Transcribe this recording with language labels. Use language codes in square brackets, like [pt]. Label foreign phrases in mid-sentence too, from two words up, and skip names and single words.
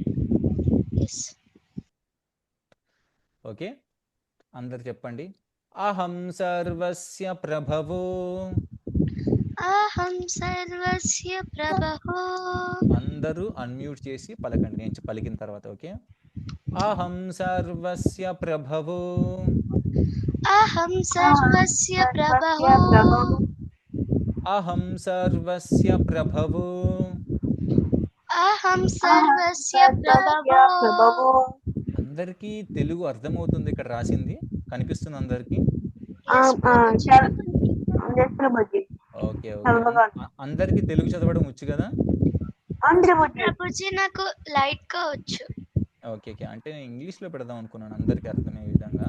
[te] ఎస్ ఓకే అందరు చెప్పండి. [sa] అహం సర్వస్య ప్రభవో. అహం సర్వస్య ప్రభవో. [te] అందరూ అన్మ్యూట్ చేసి పలకండి నేను పలికిన తర్వాత. [sa] ఓకే అహం సర్వస్య ప్రభవో. అహం సర్వస్య ప్రభవో. అహం సర్వస్య ప్రభవో. అహం సర్వస్య ప్రభవో. [te] అందరికీ తెలుగు అర్థమవుతుంది ఇక్కడ రాసింది? కనిపిస్తుంది అందరికి? ఓకే ఓకే అందరికి తెలుగు చదవడం వచ్చు కదా? ప్రభుజీ నాకు లైట్ గా వచ్చు. ఓకే ఓకే అంటే నేను ఇంగ్లీష్ లో పెడదాం అనుకున్నాను అందరికి అర్థమయ్యే విధంగా.